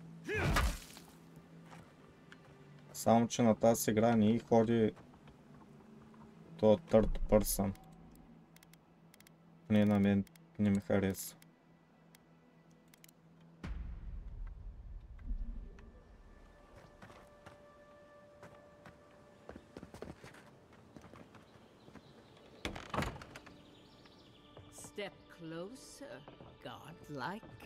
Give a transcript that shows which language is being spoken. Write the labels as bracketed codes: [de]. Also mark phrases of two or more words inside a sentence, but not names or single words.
[bg] Само че на тази игра не ходи то [en] third person. [bg] Не, на мен не ми хареса. [en] Step closer, godlike.